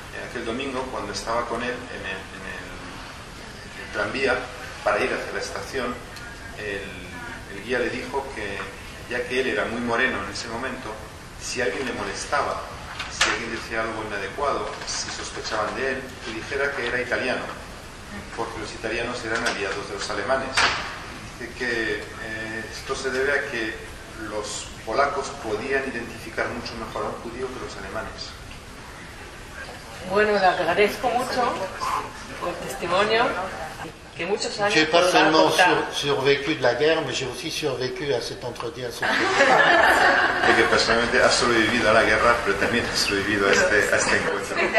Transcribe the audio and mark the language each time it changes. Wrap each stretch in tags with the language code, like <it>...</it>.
<es>aquel domingo, cuando estaba con él en el tranvía para ir hacia la estación, el guía le dijo que, ya que él era muy moreno en ese momento, si alguien le molestaba, si alguien decía algo inadecuado, si sospechaban de él, que dijera que era italiano, porque los italianos eran aliados de los alemanes. Dice que esto se debe a que los polacos podían identificar mucho mejor a un judío que los alemanes. Bueno, le agradezco mucho el testimonio. Que muchos años</es> <fr>j'ai pas seulement survécu de la guerre, mais j'ai aussi survécu à cet entretien.</fr> <es>Porque personalmente ha sobrevivido a la guerra, pero también ha sobrevivido a este encuentro.</es>